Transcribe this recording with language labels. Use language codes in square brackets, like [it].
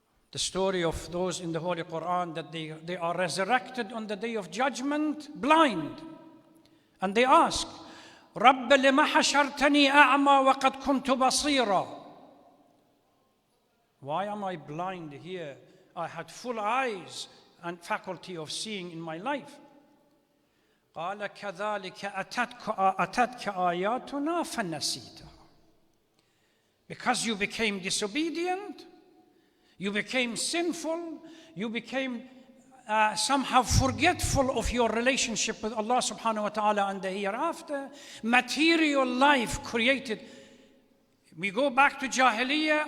[en] The story of those in the Holy Quran, that they are resurrected on the day of judgment blind, and they ask, [ar] رب لما حشرتني أعمى وقد كنت بصيرا. [en] Why am I blind here? I had full eyes and faculty of seeing in my life. [ar] قال كذلك أتتك آياتنا فنسيتها. [en] Because you became disobedient, you became sinful, you became somehow forgetful of your relationship with Allah subhanahu wa ta'ala and the hereafter. Material life created. We go back to Jahiliyyah.